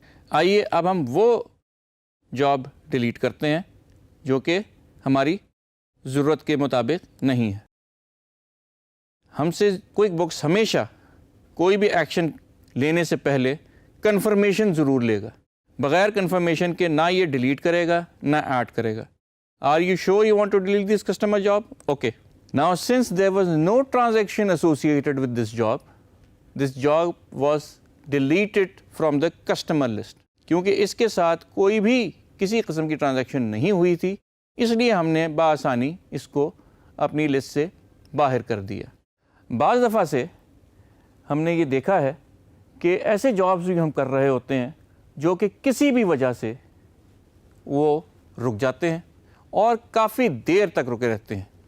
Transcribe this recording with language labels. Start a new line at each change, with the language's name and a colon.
Urdu: آئیے اب ہم وہ جاب ڈیلیٹ کرتے ہیں جو کہ ہماری ضرورت کے مطابق نہیں ہے. ہم سے QuickBooks ہمیشہ کوئی بھی ایکشن لینے سے پہلے کنفرمیشن ضرور لے گا. بغیر کنفرمیشن کے نہ یہ ڈیلیٹ کرے گا نہ ایڈ کرے گا.
English: Are you sure you want to delete this customer job? Okay. Now since there was no transaction associated with this job was delete it from the customer list.
Urdu: کیونکہ اس کے ساتھ کوئی بھی کسی قسم کی ٹرانزیکشن نہیں ہوئی تھی، اس لیے ہم نے بآسانی اس کو اپنی لسٹ سے باہر کر دیا. بعض دفعہ سے ہم نے یہ دیکھا ہے کہ ایسے جابز بھی ہم کر رہے ہوتے ہیں جو کہ کسی بھی وجہ سے وہ رک جاتے ہیں اور کافی دیر تک رکے رہتے ہیں.